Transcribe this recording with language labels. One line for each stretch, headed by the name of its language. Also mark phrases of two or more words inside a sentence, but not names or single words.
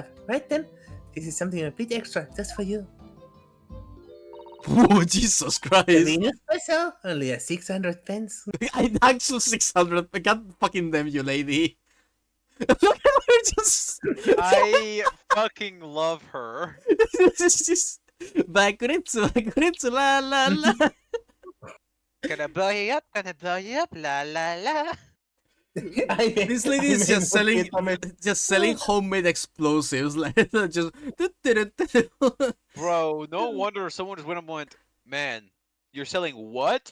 English: Right then, this is something a bit extra just for you. Oh, Jesus Christ. Venus special, only a 600 pence. I actually 600. I can't fucking damn you, lady. Look at her just. I fucking love her. This is just. Bakuretsu, la la la. Gonna blow you up, la la la. This lady is just selling homemade explosives. Like just. Bro, no wonder someone just went up and went, man, you're selling what?